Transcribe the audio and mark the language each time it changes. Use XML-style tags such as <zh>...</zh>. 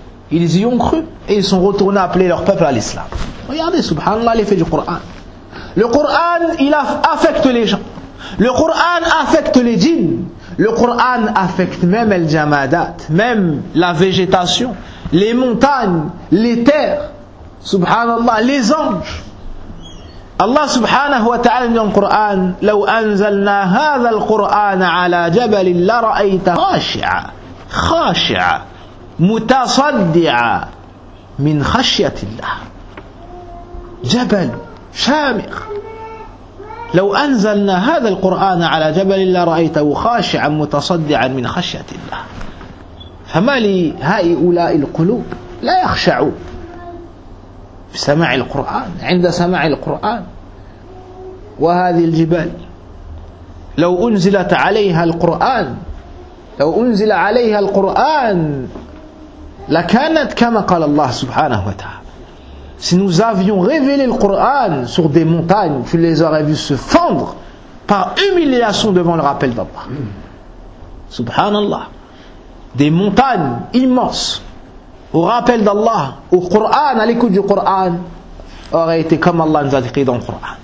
<fr>Ils y ont cru et ils sont retournés appeler leur peuple à l'islam. Regardez, subhanallah, l'effet du Coran. Le Coran, il affecte les gens. Le Coran affecte les djinns. Le Coran affecte même el jamadat, même la végétation, les montagnes, les terres, subhanallah, les anges. Allah subhanahu wa ta'ala dit dans le Coran,</fr> <ar>لو أنزلنا هذا القرآن على جبل لرأيت خاشعة خاشعة متصدعة من خشية الله. جبل شامخ. لو أنزلنا هذا القرآن على جبل لرأيته خاشعا متصدعا من خشية الله. فما لهؤلاء القلوب لا يخشعون في سماع القرآن عند سماع القرآن. وهذه الجبال لو أنزلت عليها القرآن لو أنزل عليها القرآن لكانت كما قال الله سبحانه وتعالى.</ar> <fr>Si nous avions révélé le Coran sur des montagnes, tu les aurais vus se fendre par humiliation devant le rappel d'Allah. Subhanallah. Des montagnes immenses au rappel d'Allah, au Coran, à l'écoute du Coran, auraient été comme Allah nous a décrit dans le Coran.</fr>